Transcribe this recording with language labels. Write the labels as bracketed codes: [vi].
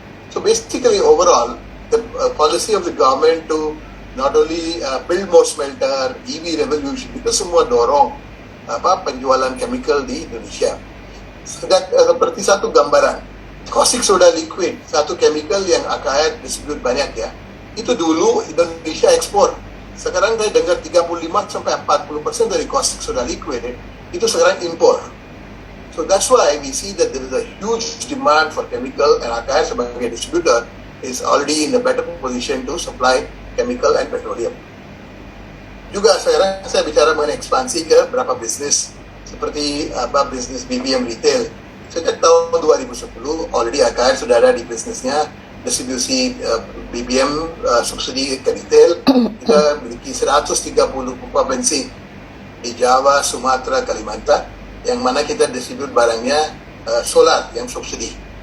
[en] So basically overall, the policy of the government to not only build more smelter, EV revolution, [id] itu semua dorong penjualan chemical di Indonesia. Seperti satu gambaran, caustic soda liquid, satu chemical yang AKR distribute banyak ya. Itu dulu Indonesia ekspor. Sekarang saya dengar 35-40% dari caustic soda liquid itu sekarang impor. [en] So that's why we see that there is a huge demand for chemical, and AKR [id] sebagai [en] distributor is already in a better position to supply chemical and petroleum. [id] Juga sekarang saya bicara mengenai ekspansi ke beberapa bisnis seperti bisnis BBM retail. Sejak tahun 2010 [en] already [id] AKR sudah ada di bisnisnya distribusi BBM subsidi ke retail. Kita memiliki 130 pompa bensin di Jawa, Sumatera, Kalimantan, yang mana kita distribute barangnya solar yang subsidi.